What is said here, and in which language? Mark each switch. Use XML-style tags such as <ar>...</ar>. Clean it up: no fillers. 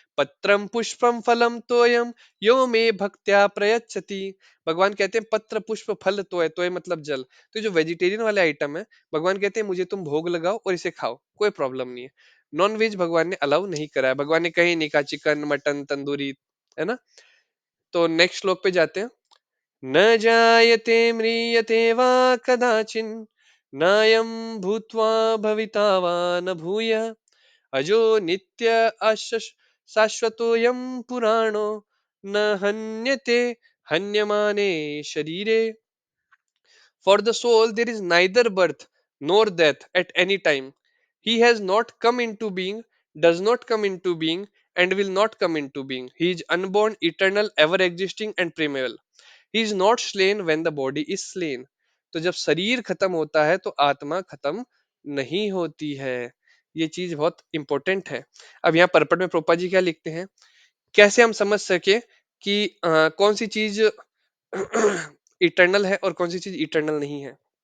<sa>पत्रम पुष्पम फलम तोयम यो मे भक्त्या प्रयच्छति।</sa> <hi>भगवान कहते हैं पत्र पुष्प फल तोय, तोय मतलब जल। तो जो वेजिटेरियन वाले आइटम है, भगवान कहते हैं मुझे तुम भोग लगाओ और इसे खाओ, कोई प्रॉब्लम नहीं है। नॉन वेज भगवान ने अलाउ नहीं करा है, भगवान ने कहीं नहीं कहा चिकन मटन तंदूरी, है ना? तो नेक्स्ट श्लोक पे जाते हैं।</hi> <sa>न जायते म्रियते वा कदाचिन् नायं भूत्वा भविता वा न भूयः अजो नित्य अशश शाश्वतोऽयं पुराणो न हन्यते हन्यमाने शरीरे।</sa> <en>For the soul there is neither birth nor death at any time. He has not come into being, does not come into being, and will not come into being. He is unborn, eternal, ever existing, and primeval. He is not slain when the body is slain.</en> <hi>तो जब शरीर खत्म होता है तो आत्मा खत्म नहीं होती है। ये चीज बहुत इंपॉर्टेंट है। अब यहाँ परपट में प्रोपा जी क्या लिखते हैं, कैसे हम समझ सके कि कौन सी चीज इटर्नल है और कौन सी चीज इटर्नल नहीं है।</hi>